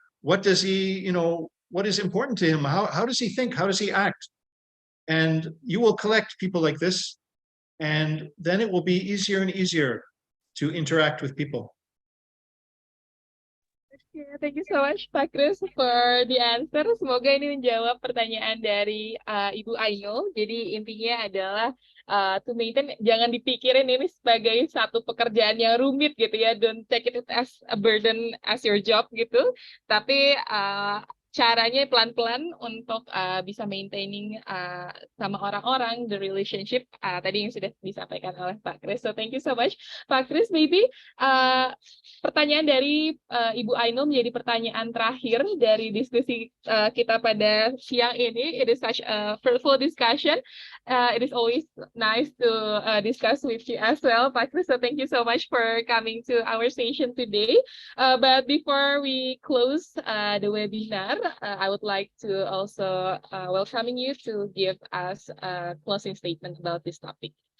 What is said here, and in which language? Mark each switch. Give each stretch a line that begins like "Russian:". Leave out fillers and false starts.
English: What does he, what is important to him? How does he think? How does he act? And you will collect people like this, and then it will be easier and easier to interact with people. Thank you so much Pak Kris for the answer.
Indonesian: Semoga ini menjawab pertanyaan dari Ibu Ainul. Jadi intinya adalah
English: to maintain,
Indonesian: jangan dipikirin ini sebagai satu pekerjaan yang rumit gitu ya.
English: Don't take it as a burden as your job gitu.
Indonesian: Tapi caranya pelan-pelan untuk bisa maintaining sama orang-orang,
English: the relationship
Indonesian: tadi yang sudah disampaikan oleh Pak Kris.
English: So thank you so much Pak Kris.
Indonesian: Maybe pertanyaan dari Ibu Ainul menjadi pertanyaan terakhir dari diskusi kita pada siang ini.
English: It is such a fruitful discussion. It is always nice to discuss with you as well, Pak Kris. So thank you so much for coming to our session today. But before we close the webinar, I would like to also welcoming you to give us a closing statement about this topic.